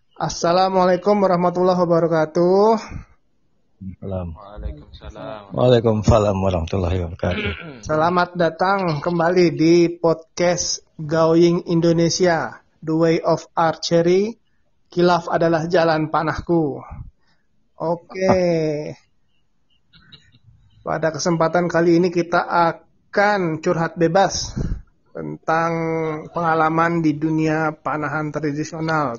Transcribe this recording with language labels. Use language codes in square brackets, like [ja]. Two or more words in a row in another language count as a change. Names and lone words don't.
[ar] السلام عليكم ورحمة الله وبركاته. وعليكم السلام ورحمة الله وبركاته. [id] Selamat datang kembali di podcast Going Indonesia, The Way of Archery. Khilaf adalah jalan panahku. Oke. Pada kesempatan kali ini kita akan curhat bebas tentang pengalaman di dunia panahan tradisional.